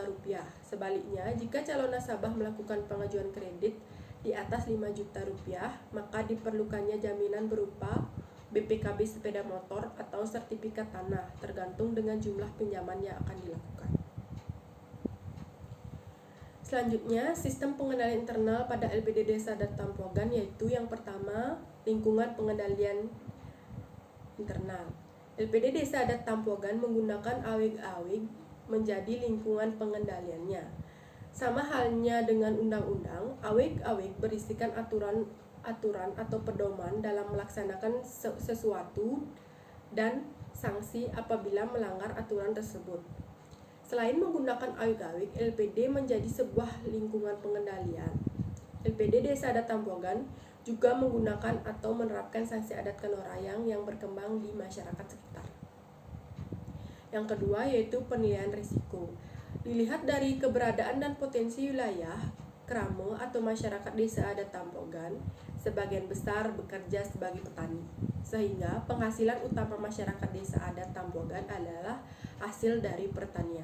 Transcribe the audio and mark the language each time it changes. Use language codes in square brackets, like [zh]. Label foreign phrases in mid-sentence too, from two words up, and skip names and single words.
[id] Sebaliknya, jika calon nasabah melakukan pengajuan kredit di atas Rp5 juta, maka diperlukannya jaminan berupa BPKB sepeda motor atau sertifikat tanah, tergantung dengan jumlah pinjaman yang akan dilakukan. Selanjutnya, sistem pengendalian internal pada LPD Desa Adat Tampuagan yaitu yang pertama, lingkungan pengendalian internal. LPD Desa Adat Tampuagan menggunakan awig-awig menjadi lingkungan pengendaliannya. Sama halnya dengan undang-undang, awig-awig berisikan aturan atau pedoman dalam melaksanakan sesuatu dan sanksi apabila melanggar aturan tersebut. Selain menggunakan awig-awig, LPD menjadi sebuah lingkungan pengendalian. LPD Desa Adat Tampuagan juga menggunakan atau menerapkan sanksi adat kenorayang yang berkembang di masyarakat sekitar. Yang kedua yaitu penilaian risiko. Dilihat dari keberadaan dan potensi wilayah Kramo atau masyarakat Desa Adat Tampuagan, sebagian besar bekerja sebagai petani, sehingga penghasilan utama masyarakat Desa Adat Tampuagan adalah hasil dari pertanian.